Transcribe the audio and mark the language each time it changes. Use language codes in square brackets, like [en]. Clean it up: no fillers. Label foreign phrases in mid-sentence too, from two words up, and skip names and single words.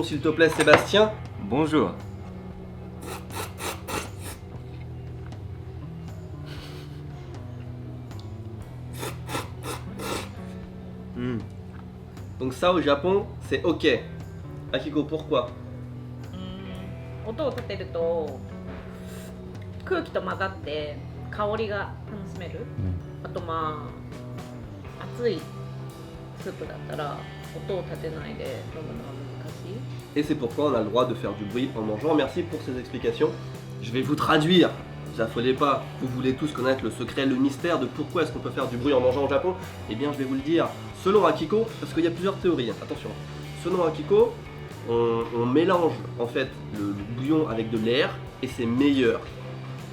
[fr] S'il te plaît Sébastien. Bonjour. Donc ça au Japon, c'est ok. Akiko, pourquoi? [ja] 音を立てると空気と混ざって香りが楽しめる、あとまあ熱いスープだったら音を立てないで飲むのは難しい [fr] Et c'est pourquoi on a le droit de faire du bruit en mangeant. Merci pour ces explications. Je vais vous traduire. Ne vous affolez pas. Vous voulez tous connaître le secret, le mystère de pourquoi est-ce qu'on peut faire du bruit en mangeant au Japon? Eh bien, je vais vous le dire. Selon Akiko, parce qu'il y a plusieurs théories, attention. Selon Akiko, on mélange en fait le bouillon avec de l'air et c'est meilleur.